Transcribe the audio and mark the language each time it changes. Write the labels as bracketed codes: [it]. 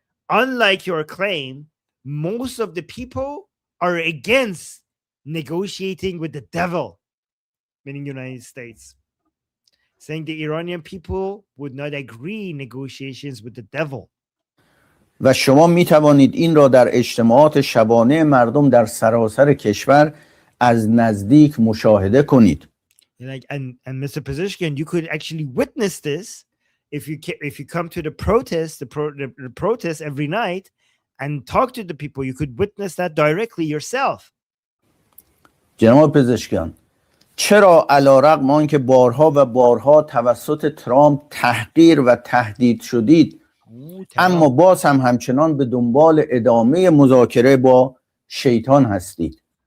[en] unlike your claim, most of the people are against negotiating with the devil, meaning United States, saying the Iranian people would not agree negotiations with the devil. [fa] و شما می توانید این را در اجتماعات شبانه مردم در سراسر کشور از نزدیک مشاهده کنید. [en] Like, and Mr. Pezeshkian, you could actually witness this if you come to the protest, the protest every night and talk to the people. You could witness that directly yourself. [fa] جناب پزشکیان، چرا علیرغم آنکه بارها و بارها توسط ترامپ تحقیر و تهدید شدید، اما باز هم همچنان به دنبال ادامه مذاکره با شیطان هستید؟